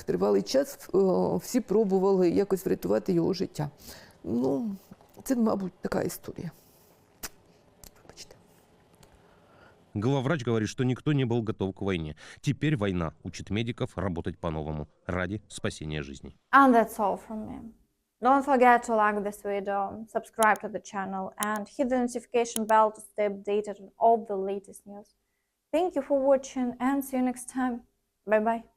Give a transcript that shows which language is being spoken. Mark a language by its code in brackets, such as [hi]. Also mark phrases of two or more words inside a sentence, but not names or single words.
[uk] Тривалий час всі пробували якось врятувати його життя. Це, мабуть, така історія. Вибачте. [ru] Главврач говорит, что никто не был готов к войне. Теперь война учит медиков работать по-новому ради спасения жизней. [en] And that's all from me. Don't forget to like this video, subscribe to the channel, and hit the notification bell to stay updated on all the latest news. Thank you for watching and see you next time. Bye bye.